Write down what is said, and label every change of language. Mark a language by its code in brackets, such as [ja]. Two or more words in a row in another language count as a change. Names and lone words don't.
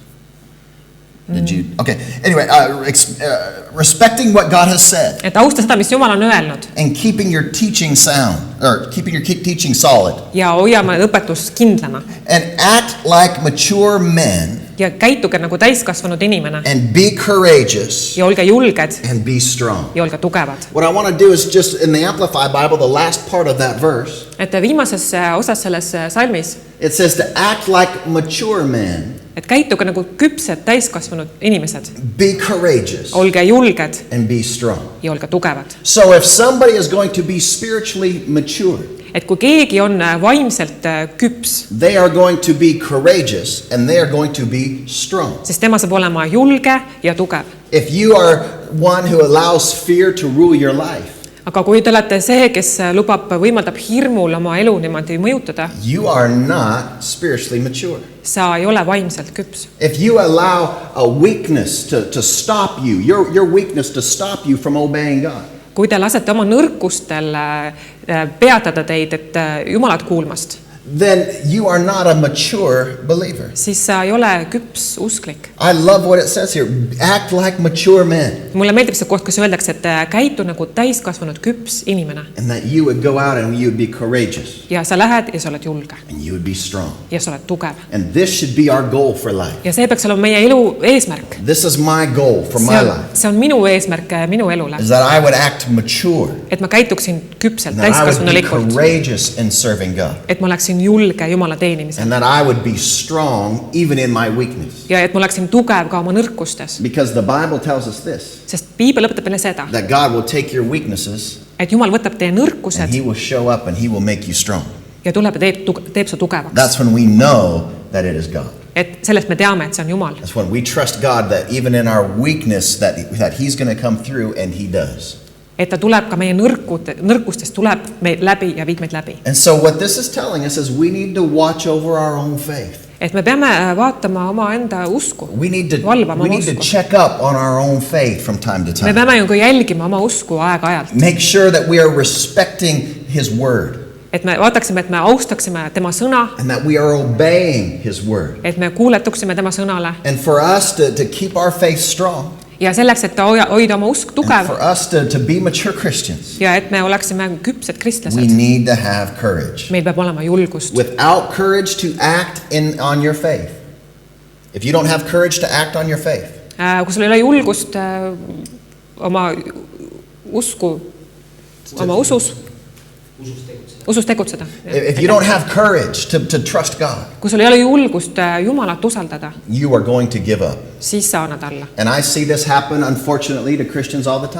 [en] Did you? Okay. Anyway, respecting what God has said [et] et austa seda, mis Jumal on öelnud [en] and keeping your teaching sound, or keeping your teaching solid, [et] ja hoiame õpetust kindlana [en] and act like mature men [et] ja käituge nagu täiskasvanud inimene [en] and be courageous [et] ja olge julged [en] and be strong. [et] ja olge tugevad. [en] What I want to do is just in the Amplified Bible, the last part of that verse, [et] Et viimases osas selles salmis, [en] it says to act like mature men, [et] et käituge nagu küpsed täiskasvanud inimesed, [en] be courageous [et] olge julged [en] and be strong. [et] ja olge tugevad. [en] So if somebody is going to be spiritually mature, [et] Et kui keegi on vaimselt küps, [en] they are going to be courageous and they are going to be strong. [et] siis tema saab olema julge ja tugev. [en] If you are one who allows fear to rule your life, [et] Aga kui te olete see, kes võimaldab hirmul oma elu niimoodi mõjutada, [en] you are not spiritually mature. [et] sa ei ole vaimselt küps. [en] If you allow a weakness to stop you, your weakness to stop you from obeying God, [et] Kui te lasete oma nõrkustel peatada teid, et Jumalat kuulmast, [en] then you are not a mature believer. [et] siis sa ei ole küps usklik. [en] I love what it says here. Act like mature men. [et] Mulle meeldib see koht, kus öeldakse, et käitu nagu täiskasvanud küps inimene. [en] And that you would go out and you would be courageous. [et] Ja sa lähed ja sa oled julge. [en] And you would be strong. [et] Ja sa oled tugev. [en] And this should be our goal for life. [et] Ja see peaks olema meie elu eesmärk. [en] This is my goal for my life. [et] See on minu eesmärk minu elule. [en] Is that I would act mature. [et] Et ma käituksin küpselt, [en] That I would be [et] täiskasvanulikult. [en] courageous in serving God. [et] Et ma oleksin julge Jumala teenimisel. [en] And that I would be strong even in my weakness. [et] Ja et ma oleksin tugev ka oma nõrkustes. [en] Because the Bible tells us this. [et] Sest Piibel õpetab meile seda, [en] That God will take your weaknesses [et] et Jumal võtab teie [en] and [et] nõrkused [en] He will show up and He will make you strong. [et] ja tuleb ja teeb su tugevaks. [en] That's when we know that it is God. [et] Et sellest me teame, et see on Jumal. [en] That's when we trust God that even in our weakness that He's going to come through, and He does. [et] Et ta tuleb ka meie nõrkustest tuleb meid läbi ja viib meid läbi. [en] And so what this is telling us is we need to watch over our own faith. [et] Et me peame vaatama oma enda usku, [en] We need to [et] valvama oma [en] check [et] usku. [en] up on our own faith from time to [et] Me [en] time. [et] peame ju ka jälgima oma usku aeg-ajalt. [en] Make sure that we are respecting His word [et] Et me vaataksime, et me austaksime tema sõna, [en] and that we are obeying His word. [et] et me kuuletuksime tema sõnale. [en] And for us to keep our faith strong, [et] Ja selleks, et hoida oma usk [en] and [et] tugev [en] for us to be mature Christians, [et] ja et me oleksime küpsed [en] we [et] kristlased, [en] need to have courage. [et] meil peab olema julgust. [en] Without courage to act on your faith, if you don't have courage to act on your faith, [et] Kui sul ei ole julgust oma usku oma usus tegutseda. [en] If you don't have courage to trust God, [et] Kui sul ei ole julgust Jumalat usaldada, [en] you are going to give up. [et] siis sa annad alla. [en] And I see this happen, unfortunately, to Christians all the time.